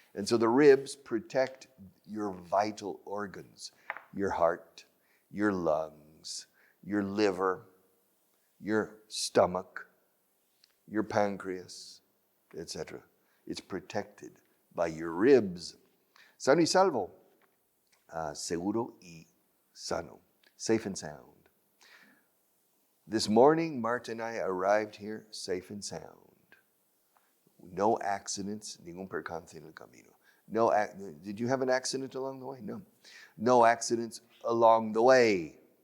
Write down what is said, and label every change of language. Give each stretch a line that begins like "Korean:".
English: And so the ribs protect your vital organs, your heart, your lungs, your liver, your stomach, your pancreas, etc. It's protected by your ribs.
Spanish: Sano y salvo, seguro y sano,
English: safe and sound. This morning, Marta and I arrived here safe and sound. No accidents,
Spanish: ningún percance en el camino.
English: Did you have an accident along the way? No. No accidents along the way.